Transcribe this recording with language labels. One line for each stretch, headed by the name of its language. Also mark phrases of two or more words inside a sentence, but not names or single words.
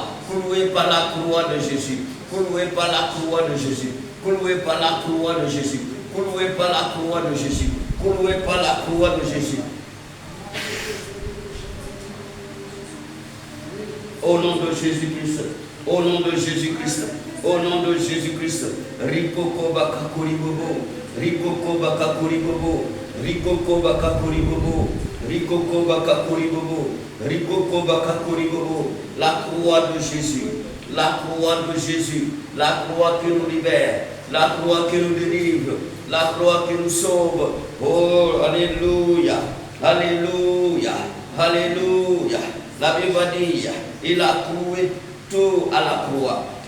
French: Cloués par la croix de Jésus. Cloués par la croix de Jésus. Cloués par la croix de Jésus. Cloués par la croix de Jésus. Cloués par la croix de Jésus. Au nom de Jésus-Christ. Au nom de Jésus-Christ. Au nom de Jésus-Christ. Rikoko bakakuri bobo. Rikoko bakakuri bobo. Rikoko bakakuri bobo. Rikoko bakakuri bobo. Rikoko bakakuri bobo. La croix de Jésus. La croix de Jésus. La croix qui nous libère. La croix qui nous délivre. La croix qui nous sauve. Oh, alléluia. Alléluia. Alléluia. La Bible dit, il a cloué tout à la croix.